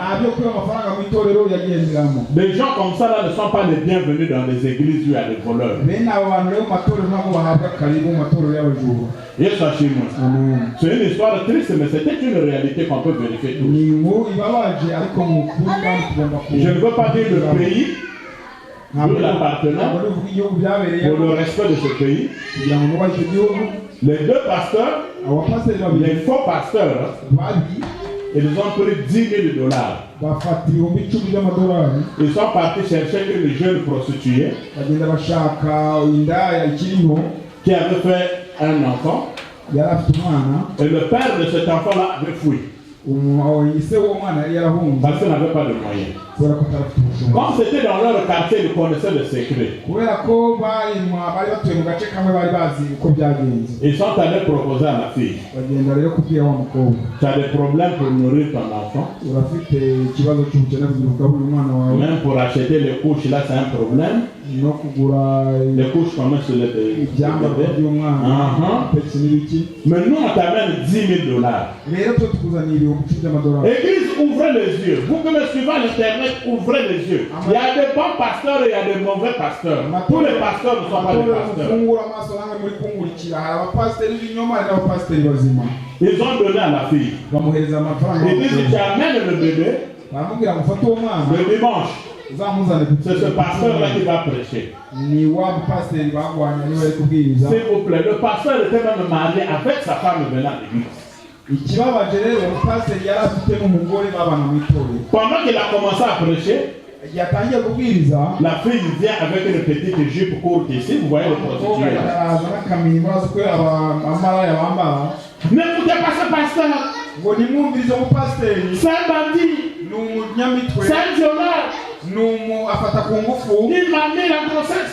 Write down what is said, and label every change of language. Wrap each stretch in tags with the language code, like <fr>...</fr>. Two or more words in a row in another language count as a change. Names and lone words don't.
<rw>Nta byo kwiba amafaranga mu itorero yagenderamo.</rw> <fr>Des gens comme ça là ne sont pas les bienvenus dans les églises où il y a des voleurs.</fr> <rw>Bene abo bantu rero mu matorero ntabwo bahabwa karibu mu matorero y'abajura. Yesu ashimwe. Amen.</rw> <fr>C'est une histoire triste, mais c'était une réalité qu'on peut vérifier tous.</fr> <rw>Ni inkuru ibabaje ariko mu kuri kandi tugomba</rw> <fr>Je ne veux pas dire le pays,</fr> <rw>ntabwo</rw> <fr>l'appartenant,</fr> <rw>bivuga igihugu byabereye</rw> <fr>pour le respect de ce pays.</fr> <rw>kugira ngo nubahe icyo gihugu.</rw> <fr>Les deux pasteurs,</fr> <rw>Abapasiteri babiri</rw> <fr>les faux pasteurs,</fr> <rw>babi</rw> <fr>ils ont pris 10 000 $.</fr> <rw>bafata ibihumbi 10 by'amadolari</rw> <fr>Ils sont partis chercher une jeune prostituée</fr> <rw>bagenda bashaka indaya ikiri nto</rw> <fr>qui avait fait un enfant.</fr> <rw>yari afite umwana.</rw> <fr>Et le père de cet enfant-là avait fui</fr> <rw>ise w'uwo mwana yari yarahunze</rw> <fr>parce qu'il n'avait pas de moyens.</fr> <rw>kubera ko atarafite ubushobozi.</rw> <fr>Comme c'était dans leur quartier, ils connaissaient le secret.</fr> <rw>Kubera ko bari batuye mu gace kamwe bari bazi uko byagenze.</rw> <fr>Ils sont allés proposer à la fille.</fr> <rw>Bagenda rero kubwira wa mukobwa,</rw> <fr>Tu as des problèmes pour nourrir ton enfant.</fr> <rw>urafite ikibazo cy'ubukene kugira ugaburire umwana wawe</rw> <fr>Même pour acheter les couches, là, c'est un problème.</fr> <rw>no kugura</rw> <fr>Les couches qu'on met sur le bébé.</fr> <rw>ibyambagwa by'umwana ndetse n'ibiki.</rw> <fr>Mais nous, on t'amène 10 000 $.</fr> <rw>Rero twe tukuzaniye ibihumbi 10 by'amadolari.</rw> <fr>Église, ouvrez les yeux. Vous qui me suivez à l'internet, ouvrez les yeux. Il y a des bons pasteurs et il y a des mauvais pasteurs. Tous les pasteurs ne sont pas des pasteurs.</fr> <rw>Mufungura amaso namwe muri kumurikira, hari abapasiteri b'ibinyoma hari n'abapasiteri bazima.</rw> <fr>Ils ont donné à la fille.</fr> <rw>Bamuhereza amafaranga.</rw> <fr>Ils disent, tu amènes le bébé</fr> <rw>baramubwira ngo ufate uwo mwana</rw> <fr>le dimanche. C'est ce pasteur-là qui va prêcher.</fr> <rw>Ni wa pasteur bagwanya ni bari kubwiriza.</rw> <fr>S'il vous plaît, le pasteur était même marié avec sa femme venant à l'église.</fr> <rw>Ikibabaje rero pasteur yari afite n'umugore babana mu itorero.</rw> <fr>Pendant qu'il a commencé à prêcher,</fr> <rw>yatangiye kubwiriza,</rw> <fr>la fille vient avec une petite jupe courte ici, vous voyez le prostitué là. N'écoutez pas ce pasteur. C'est un bandit. C'est un violeur. Il m'a mis la grossesse.</fr>